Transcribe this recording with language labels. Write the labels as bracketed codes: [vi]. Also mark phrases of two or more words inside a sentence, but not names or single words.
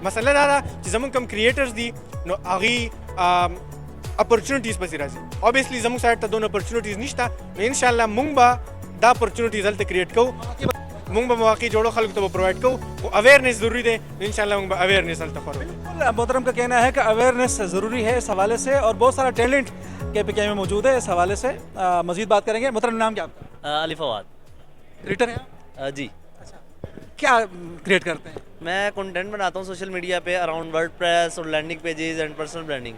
[ps] مسله دا ده چې زموږ کم کریټرز دي نو هغه اپورچونټیز پسې راځي اوبویسلی زموږ سایډ ته دونه اپورچونټیز نشته نو [ar] ان شاء الله [ps] موږ به دا اپورچونټیز هلته کریټ کوو موږ به مواقع جوړو خلکو ته به پرووایډ کوو خو اویرنس ضروری دی [ar] ان شاء الله [ps] موږ به اویرنس هلته خورو. [ur] محترم کا کہنا ہے کہ اویئرنس ضروری ہے اس حوالے سے اور بہت سارا ٹیلنٹ کے پی میں موجود ہے اس حوالے سے مزید بات کریں گے. محترم نام کیا آپ کا? अली फवाद. کریئیٹر ہیں जी. کیا کریئیٹ کرتے ہیں? میں کنٹینٹ بناتا ہوں [en] social media पे around WordPress और landing pages and personal branding.